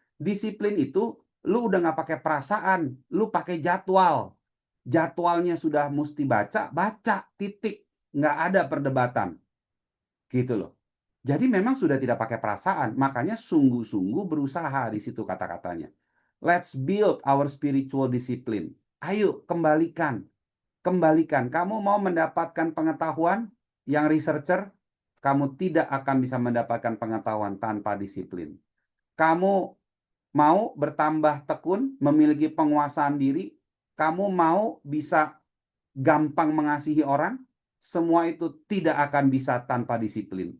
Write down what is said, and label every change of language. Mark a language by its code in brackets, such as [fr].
[id] Disiplin itu lu udah nggak pakai perasaan, lu pakai jadwal. Jadwalnya sudah mesti baca, baca, titik. Nggak ada perdebatan. Gitu loh. Jadi memang sudah tidak pakai perasaan, makanya sungguh-sungguh berusaha di situ kata-katanya. [en] Let's build our spiritual discipline. [id] Ayo kembalikan. Kembalikan. Kamu mau mendapatkan pengetahuan yang researcher, kamu tidak akan bisa mendapatkan pengetahuan tanpa disiplin. Kamu mau bertambah tekun, memiliki penguasaan diri, kamu mau bisa gampang mengasihi orang, semua itu tidak akan bisa tanpa disiplin.